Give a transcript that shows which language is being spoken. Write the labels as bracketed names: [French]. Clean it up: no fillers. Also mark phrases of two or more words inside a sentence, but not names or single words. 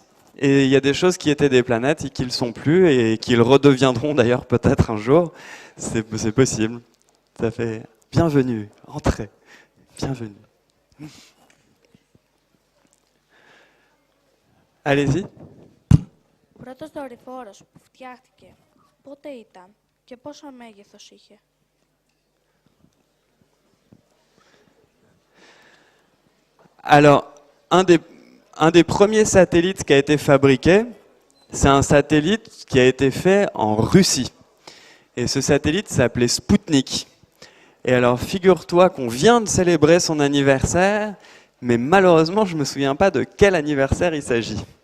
[French] Et il y a des choses qui étaient des planètes et qui ne le sont plus et qui le redeviendront d'ailleurs peut-être un jour. C'est possible. Ça fait bienvenue, entrez, bienvenue. Allez-y. [Greek] Πρώτος δορυφόρος που φτιάχτηκε, πότε ήταν και πόσο μέγεθος είχε? [French] Alors, un des premiers satellites qui a été fabriqué, c'est un satellite qui a été fait en Russie. Et ce satellite s'appelait Spoutnik. Et alors, figure-toi qu'on vient de célébrer son anniversaire, mais malheureusement, je ne me souviens pas de quel anniversaire il s'agit.